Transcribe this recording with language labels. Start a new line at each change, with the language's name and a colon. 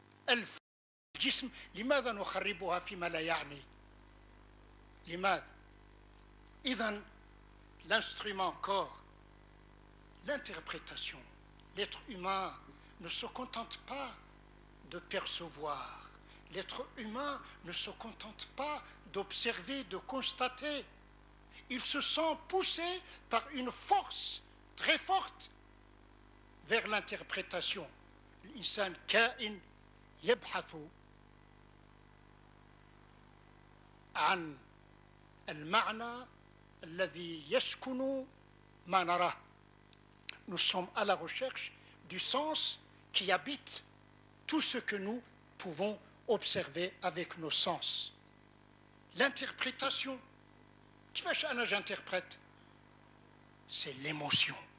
Arabic: الجسم لماذا نخربها فيما لا يعني؟ لماذا؟ إذن
French: l'instrument corps, l'interprétation, l'être humain ne se contente pas de percevoir, l'être humain ne se contente pas d'observer, de constater. Il se sent poussé par une force très forte vers l'interprétation.
Arabic: الإنسان كائن يبحث عن المعنى الذي يسكن ما نراه.
French: Nous sommes à la recherche du sens qui habite tout ce que nous pouvons observer avec nos sens. L'interprétation,
Arabic: كيفاش أنا
French: j'interprète? C'est l'émotion.